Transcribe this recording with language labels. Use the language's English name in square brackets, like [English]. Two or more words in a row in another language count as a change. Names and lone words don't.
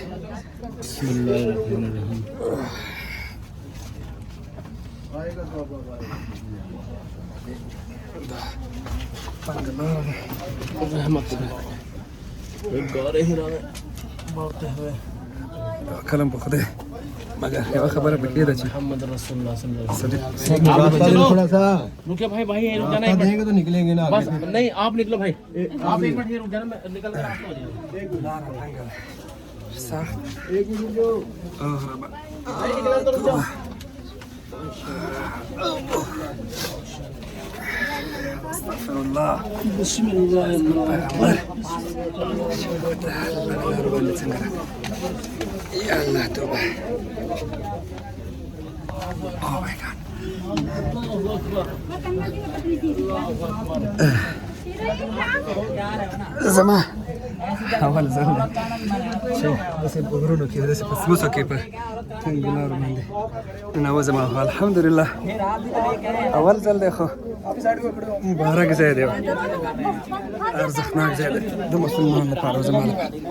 [Arabic] بسم الله الرحمن الرحیم. [Pashto] کلم په خدای مگر یو خبره پکې ده چې [Arabic] محمد رسول الله صلی الله علیه وسلم [Hindi] थोड़ा सा रुकिए भाई रुक जाना देंगे तो निकलेंगे ना बस नहीं आप निकलो भाई आप एक मिनट रुक जाना मैं निकल कर आपको हो जाएगा صح एक मिनट जो भाई निकल तो रुक जाओ. [Arabic] استغفر الله بسم الله الرحمن الرحيم. يا الله توبه. [English] oh my god. [Pashto] زما اول ځل چې داسې په غرونو کې داسې په سموڅو کې په تنګو لارو باندې ننوځم. الحمدلله اول ځل دی خو مبارک ځای دی، ارزښتناک ځای دی د مسلمان لپاره او زما لپاره.